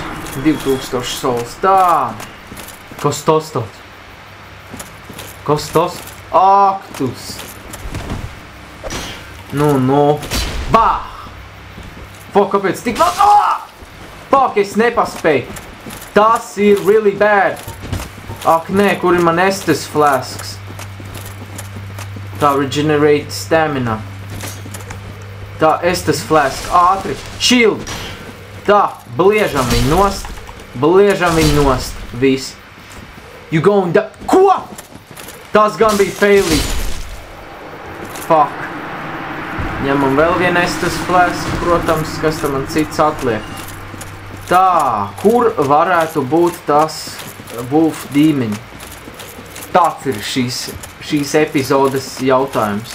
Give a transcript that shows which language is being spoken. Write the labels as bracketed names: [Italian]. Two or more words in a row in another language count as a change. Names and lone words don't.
[Latvian] 2000 souls. Tā. Kas tas tāds? Kas tas? Aktus. Nu. Bāh! Fuck, kāpēc tik vēl? Fuck, es nepaspēju. Tas ir [English] really bad. [Latvian] Ak, nē, kur ir man Estes flasks? [English] Tā, regenerate stamina. [Latvian] Tā, Estes flask. Ātri. Shield. Tā, bliežam viņu nost. Bliežam viņu nost. Viss. [English] You going down. [Latvian] Ko? Tas gan bija failī. Fuck. Ņemam vēl vienu Estus Flask, protams, kas tam man cits atliek. Tā, kur varētu būt tas Wolf Demon? Tāds ir šīs epizodes jautājums.